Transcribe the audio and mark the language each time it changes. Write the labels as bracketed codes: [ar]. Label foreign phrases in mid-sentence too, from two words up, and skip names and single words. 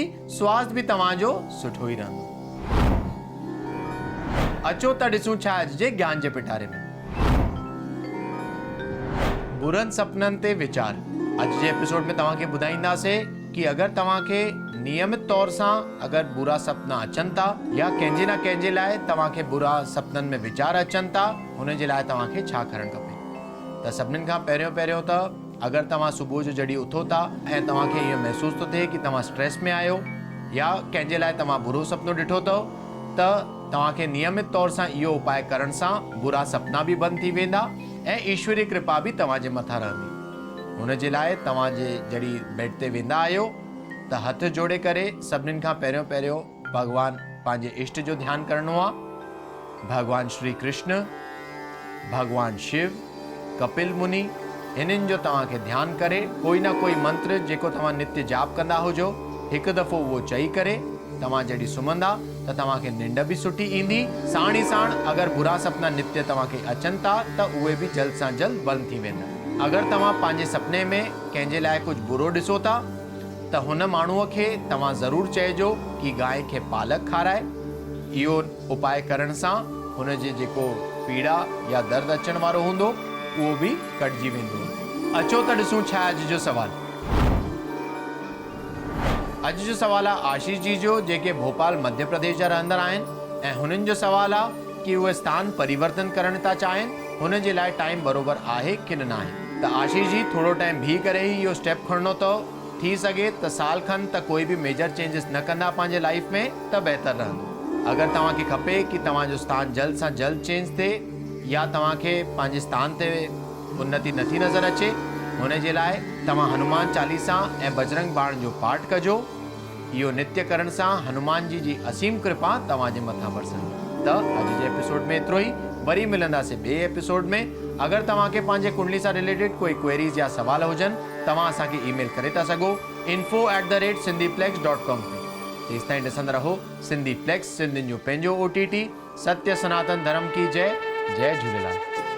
[sd] स्वास्थ्य भी तव्हांजो सुठो ई रहंदो। अचो त ॾिसूं छा अॼु जे ज्ञान जे पिटारे में। बुरनि सपननि ते वीचार। अॼु जे एपिसोड में तव्हांखे ॿुधाईंदासीं कि अगरि तव्हांखे नियमित तौर सां अगरि बुरा सपना अचनि था या कंहिंजे न कंहिंजे लाइ तव्हांखे बुरा सपननि में वीचार अचनि था, हुन जे लाइ तव्हांखे छा करणु खपे। त सभिनीनि खां पहिरियों त अगरि तव्हां सुबुह जो जॾहिं उथो था ऐं तव्हांखे इहो महसूस थो थिए कि तव्हां स्ट्रेस में आहियो या कंहिंजे लाइ तव्हां बुरो सपनो ॾिठो अथव, त तव्हांखे नियमित तौर सां इहो उपाय करण सां बुरा सपना बि बंदि थी वेंदा ऐं ईश्वरी कृपा बि तव्हांजे मथां रहंदी। हुन जे लाइ तव्हांजे जॾहिं बेड ते वेंदा आहियो त हथ जोड़े करे सभिनीनि खां पहिरियों भॻवान पंहिंजे इष्ट जो ध्यानु करणो आहे। भगवान श्री कृष्ण, भगवान शिव, कपिल मुनि, हिननि जो तव्हांखे ध्यानु करे कोई न कोई मंत्र जेको तव्हां नित्य जाप कंदा हुजो, हिकु दफ़ो उहो चई करे तव्हां जॾहिं सुम्हंदा त तव्हांखे निंड बि सुठी ईंदी। साण ई साण अगरि बुरा सपना नित्य तव्हांखे अचनि था त उहे बि जल्द सां जल्द बंदि थी वेंदा। अगरि तव्हां पंहिंजे सपने में कंहिंजे लाइ कुझु बुरो ॾिसो था त हुन माण्हूअ खे तव्हां ज़रूरु चइजो कि गांइ खे पालक खाराए। इहो उपाय करण सां हुन जे जेको पीड़ा या दर्द अचण वारो हूंदो उहो बि कटिजी वेंदो। अचो त ॾिसूं छा अॼु जो सवाल। अॼु जो सवाल आहे आशीष जी जो, जेके भोपाल मध्य प्रदेश जा रहंदड़ आहिनि ऐं हुननि जो सवाल आहे कि उहे स्थान परिवर्तन करणु था चाहिनि। हुन जे लाइ टाइम बरोबर आहे कि न आहे। त आशीष जी थोरो टाइम बीह करे ई इहो स्टेप खणणो अथव। थी सघे त साल खनि त कोई बि [en] major changes [sd] न कंदा पंहिंजे लाइफ में त बहितर रहंदो। अगरि तव्हांखे खपे कि तव्हांजो स्थान जल्द सां जल्द चेंज थिए या तव्हांखे पंहिंजे स्थान ते उन्नति नथी नज़र अचे, हुन जे लाइ तव्हां हनुमान चालीसा ऐं बजरंग बाण जो पाठ कजो। इहो नित्य करण सां हनुमान जी असीम कृपा तव्हांजे मथां बरसंदी। त अॼु जे एपिसोड में एतिरो ई। वरी मिलंदासीं ॿिए एपिसोड में। अगरि तव्हांखे पंहिंजे कुंडली सां रिलेटेड कोई क्वेरीज़ या सवाल हुजनि, तव्हां असांखे ईमेल करे था सघो info@sindhiplex.com ते। तेसिताईं ॾिसंदा रहो सिंधी प्लेक्स, सिंधियुनि जो पंहिंजो OTT। [hi] सत्य सनातन धर्म की जय। जय झूलेलाल।